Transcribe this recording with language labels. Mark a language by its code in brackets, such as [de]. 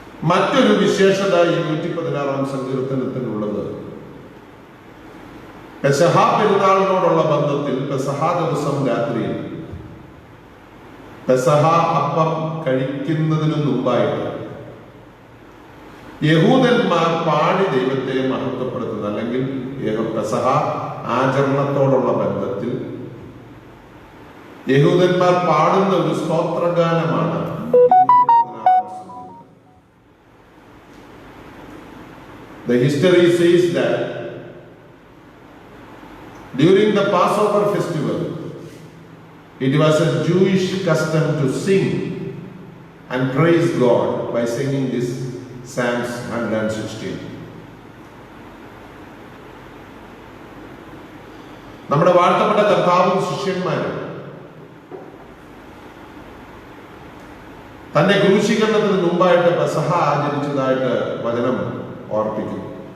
[ml] മറ്റൊരു വിശേഷത ഈ 116-ാം സങ്കീർത്തനത്തിനുള്ളത് പെസഹ പെരുന്നാളിനോടുള്ള ബന്ധത്തിൽ പെസഹ ദിവസം രാത്രിയിൽ പെസഹ അപ്പം കഴിക്കുന്നതിന് മുമ്പായിട്ട് യഹൂദന്മാർ പാടി ദൈവത്തെ മഹത്വപ്പെടുത്തുന്നത്, അല്ലെങ്കിൽ പെസഹ ആചരണത്തോടുള്ള ബന്ധത്തിൽ യഹൂദന്മാർ പാടുന്ന ഒരു സ്തോത്രഗാനമാണ്. [en] The history says that during the Passover festival, it was a Jewish custom to sing and praise God by singing this Psalms 116. [ml] നമ്മുടെ വാഴ്ത്തപ്പെട്ട കർത്താവും ശിഷ്യന്മാരും തന്റെ ക്രൂശീകരണത്തിന് മുമ്പായിട്ട് പെസഹ ആചരിച്ചതായിട്ട് വചനം ഓർപ്പിക്കുന്നു.